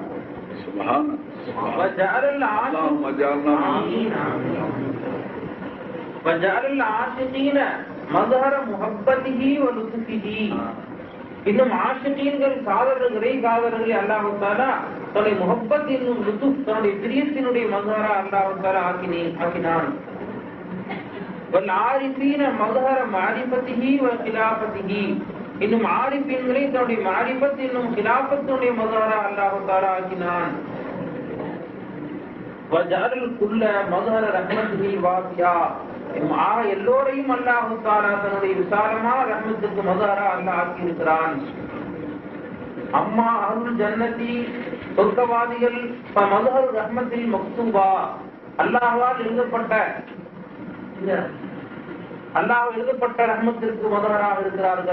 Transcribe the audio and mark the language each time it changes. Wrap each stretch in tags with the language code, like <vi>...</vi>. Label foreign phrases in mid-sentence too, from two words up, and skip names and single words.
<ta>இன்னும் ஆஷிகீன்கள் காதலர்களை அல்லாஹ் தஆலா தன்னுடைய முஹப்பத் என்னும் லுதுஃப் தன்னுடைய பிரியத்தினுடைய மதுஹரா அல்லாஹ் தஆலா ஆக்கினான்.</ta> <ar>والعارفين مظهر معرفته وخلافته.</ar> <ta>இன்னும் ஆரிஃபீன்களை தன்னுடைய மாரிஃபத் என்னும் خلافத்துடைய மظهரா அல்லாஹ் தஆலா ஆக்கினான்.</ta> <ar>وجعل الكل مظهر رحمته الواسعة.</ar> <ta>எல்லோரையும் அல்லாஹ் தஆலா தன்னுடைய விசாலமான ரஹ்மத்துக்கு மظهரா அல்லாஹ் ஆக்கி இருக்கிறான்.</ta> <ar>أما أهل الجنة</ar> <ta>சொர்க்கவாதிகள் மظهر ரஹ்மத்தில் மக்தூபா அல்லாஹ்வால் எழுதப்பட்ட ரஹ்மத்திற்கு மதுஹராக இருக்கிறார்கள்.</ta>